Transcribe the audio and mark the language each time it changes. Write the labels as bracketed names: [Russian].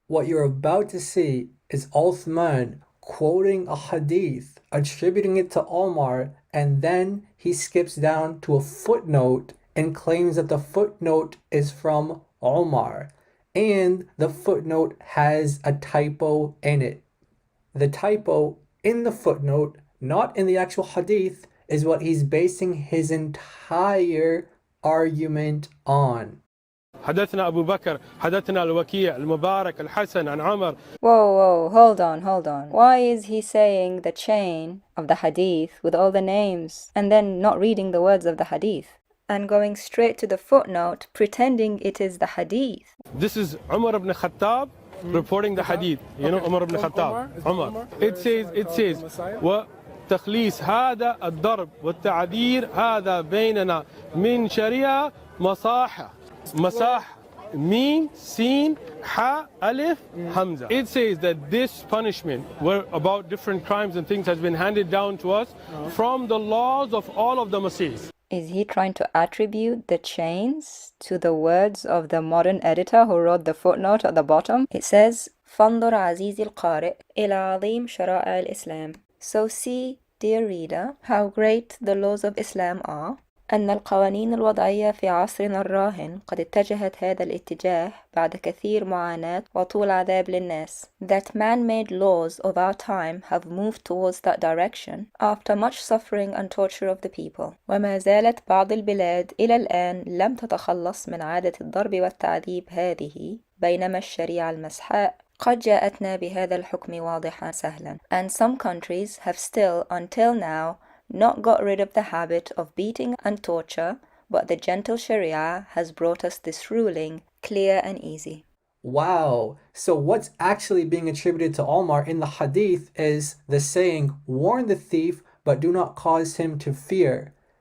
[English] What you're about to see is Uthman quoting a hadith, attributing it to Omar, and then he skips down to a footnote and claims that the footnote is from Omar. And the footnote has a typo in it. The typo in the footnote, not in the actual hadith, is what he's basing his entire argument on. [Arabic] حدثنا أبو بكر حدثنا الوكيع المبارك الحسن عن عمر. [English] Whoa, hold on. Why is he saying the chain of the hadith with all the names and then not reading the words of the hadith and going straight to the footnote pretending it is the hadith? This is Umar ibn Khattab reporting the hadith. You know Umar ibn Khattab. Umar. It says [Arabic] وتخليص هذا الضرب والتعذير هذا بيننا من شريعة مصاحة. Masah, Meen, Seen, Ha, Alif, Hamza. [English] It says that this punishment, where about different crimes and things, has been handed down to us from the laws of all of the Masiihs. Is he trying to attribute the chains to the words of the modern editor who wrote the footnote at the bottom? It says, [Arabic] فانظر عزيزي القارئ إلى عظيم شرائع الإسلام. [English] So see, dear reader, how great the laws of Islam are. [Arabic] أن القوانين الوضعية في عصرنا الراهن قد اتجهت هذا الاتجاه بعد كثير معاناة وطول عذاب للناس. [English] That man-made laws of our time have moved towards that direction after much suffering and torture of the people. [Arabic] وما زالت بعض البلاد إلى الآن لم تتخلص من عادة الضرب والتعذيب هذه، بينما الشريعة المسحاء قد جاءتنا بهذا الحكم واضحا سهلا. [English] And some countries have still, until now, not got rid of the habit of beating and torture, but the gentle Sharia has brought us this ruling, clear and easy. Wow, so what's actually being attributed to Omar in the hadith is the saying, warn the thief, but do not cause him to fear.